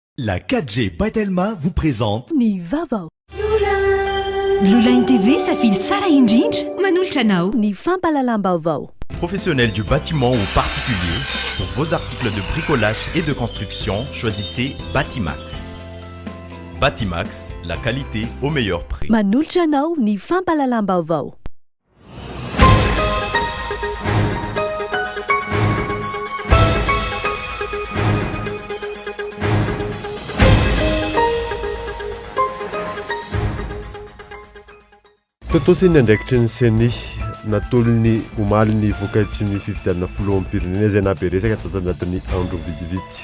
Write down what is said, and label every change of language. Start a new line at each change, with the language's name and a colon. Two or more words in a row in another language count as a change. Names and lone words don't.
French: La 4G Batelma vous présente
Malagasy: Ni Vavao. Blue Line TV safidy tsara indrindra manolotra anao Ni fampalalam-baovao.
French: Professionnels du bâtiment ou particulier, pour vos articles de bricolage et de construction, choisissez Batimax. Batimax, la qualité au meilleur prix.
Malagasy: Manolotra anao ny fampalalam-baovao. Totosiny andraikitry ny seny natolony omaly ny vokatry ny fifidianana filohan'ny pirenena izay naberesaka tato anatin'ny andro vidividy.